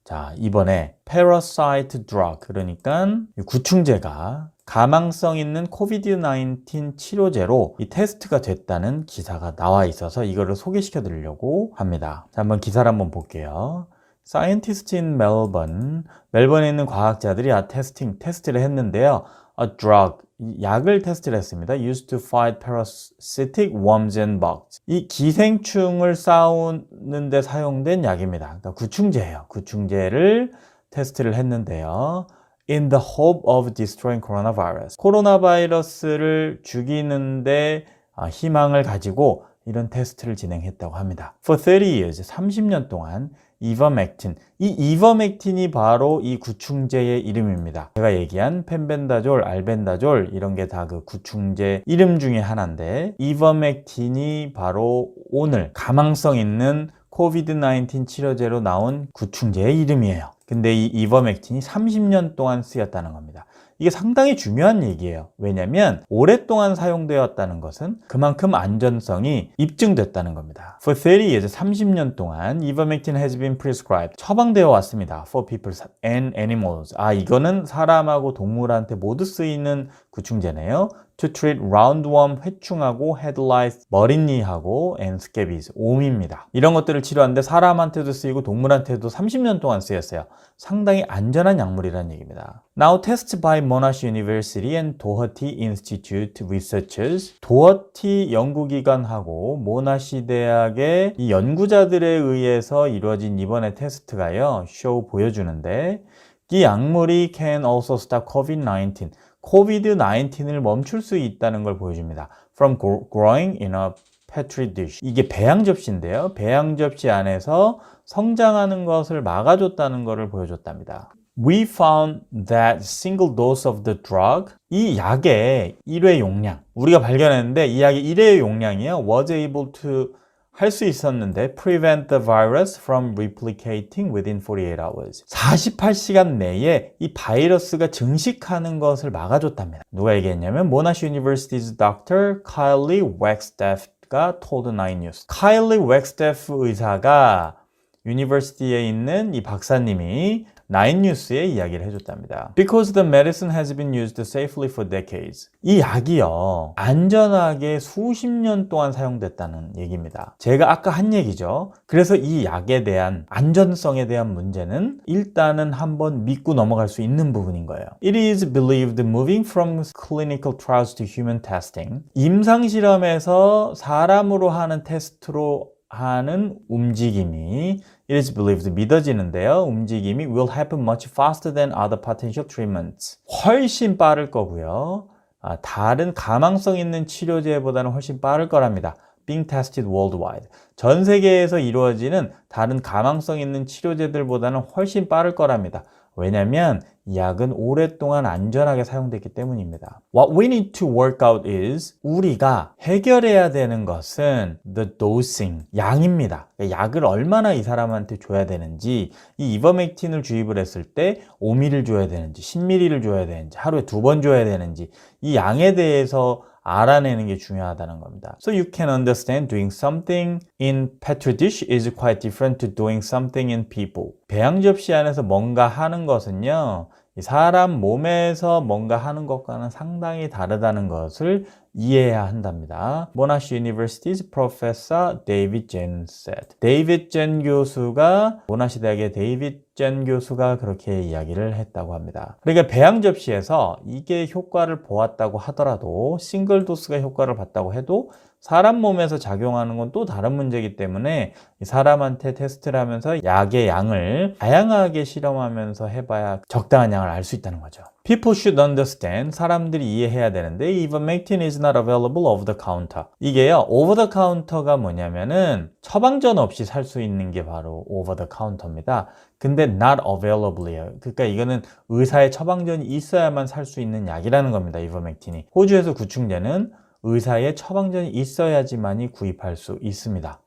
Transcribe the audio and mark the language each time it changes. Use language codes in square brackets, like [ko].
[ko] 자, 이번에 parasite drug, 그러니까 구충제가 가망성 있는 코비드-19 치료제로 이 테스트가 됐다는 기사가 나와 있어서 이거를 소개시켜 드리려고 합니다. 자, 한번 기사를 한번 볼게요. [en] Scientists in Melbourne, [ko] 멜번에 있는 과학자들이 테스트를 했는데요. A drug, 약을 테스트를 했습니다. [en] Used to fight parasitic worms and bugs. [ko] 이 기생충을 싸우는 데 사용된 약입니다. 그러니까 구충제예요. 구충제를 테스트를 했는데요. [en] In the hope of destroying coronavirus. [ko] 코로나 바이러스를 죽이는데 희망을 가지고 이런 테스트를 진행했다고 합니다. [en] For 30 years, [ko] 30년 동안 이버맥틴, 이 이버맥틴이 바로 이 구충제의 이름입니다. 제가 얘기한 펜벤다졸, 알벤다졸 이런 게 다 그 구충제 이름 중에 하나인데 이버맥틴이 바로 오늘 가망성 있는 코비드-19 치료제로 나온 구충제의 이름이에요. 근데 이 이버맥틴이 30년 동안 쓰였다는 겁니다. 이게 상당히 중요한 얘기예요. 왜냐면 오랫동안 사용되었다는 것은 그만큼 안전성이 입증됐다는 겁니다. [en] For 30 years, [ko] 30년 동안 [en] ivermectin has been prescribed. [ko] 처방되어 왔습니다. [en] For people and animals. [ko] 이거는 사람하고 동물한테 모두 쓰이는 구충제네요. [en] To treat roundworm, [ko] 회충하고 [en] head lice, [ko] 머릿니하고 [en] and scabies, [ko] 옴입니다. 이런 것들을 치료하는데 사람한테도 쓰이고 동물한테도 30년 동안 쓰였어요. 상당히 안전한 약물이라는 얘기입니다. [en] Now tested by Monash University and Doherty Institute researchers. [ko] 도어티 연구기관하고 모나시 대학의 이 연구자들에 의해서 이루어진 이번에 테스트가요. 보여주는데 이 약물이 [en] can also stop COVID-19. [ko] 코비드-19을 멈출 수 있다는 걸 보여줍니다. [en] From growing in a petri dish. [ko] 이게 배양 접시인데요. 배양 접시 안에서 성장하는 것을 막아줬다는 것을 보여줬답니다. [en] We found that single dose of the drug, [ko] 이 약의 1회 용량, 우리가 발견했는데 이 약의 1회 용량이요, [en] was able to [ko] 할 수 있었는데 [en] prevent the virus from replicating within 48 hours. [ko] 48시간 내에 이 바이러스가 증식하는 것을 막아줬답니다. 누가 얘기했냐면 모나시 유니버시티's Dr. Kylie Wagstaff가 told 9news. Kylie Wagstaff 의사가 유니버시티에 있는 이 박사님이 9뉴스에 이야기를 해줬답니다. [en] Because the medicine has been used safely for decades. [ko] 이 약이요, 안전하게 수십 년 동안 사용됐다는 얘기입니다. 제가 아까 한 얘기죠. 그래서 이 약에 대한 안전성에 대한 문제는 일단은 한번 믿고 넘어갈 수 있는 부분인 거예요. [en] It is believed moving from clinical trials to human testing. [ko] 임상실험에서 사람으로 하는 테스트로 하는 움직임이 [en] It is believed, [ko] 믿어지는데요. 움직임이 [en] will happen much faster than other potential treatments. [ko] 훨씬 빠를 거고요. 다른 가망성 있는 치료제보다는 훨씬 빠를 거랍니다. [en] Being tested worldwide. [ko] 전 세계에서 이루어지는 다른 가망성 있는 치료제들보다는 훨씬 빠를 거랍니다. 왜냐하면 이 약은 오랫동안 안전하게 사용됐기 때문입니다. [en] What we need to work out is, [ko] 우리가 해결해야 되는 것은 [en] the dosing, [ko] 양입니다. 약을 얼마나 이 사람한테 줘야 되는지, 이 이버맥틴을 주입을 했을 때 5ml를 줘야 되는지 10ml를 줘야 되는지 하루에 2번 줘야 되는지 이 양에 대해서 알아내는 게 중요하다는 겁니다. [en] So you can understand doing something in petri dish is quite different to doing something in people. [ko] 배양 접시 안에서 뭔가 하는 것은요, 사람 몸에서 뭔가 하는 것과는 상당히 다르다는 것을 이해해야 한답니다. [en] 모나시 University's Professor David Jen said. [ko] 데이빗 젠 교수가 모나시 대학의 데이빗 젠 교수가 그렇게 이야기를 했다고 합니다. 그러니까 배양 접시에서 이게 효과를 보았다고 하더라도 싱글 도스가 효과를 봤다고 해도 사람 몸에서 작용하는 건 또 다른 문제이기 때문에 사람한테 테스트를 하면서 약의 양을 다양하게 실험하면서 해봐야 적당한 양을 알 수 있다는 거죠. [en] People should understand. [ko] 사람들이 이해해야 되는데 [en] ivermectin is not available over the counter. [ko] 이게요, [en] over the counter [ko] 가 뭐냐면은 처방전 없이 살 수 있는 게 바로 over the counter입니다. 근데 [en] not available [ko] 이에요. 그러니까 이거는 의사의 처방전이 있어야만 살 수 있는 약이라는 겁니다. ivermectin이. 호주에서 구충제는 의사의 처방전이 있어야지만이 구입할 수 있습니다.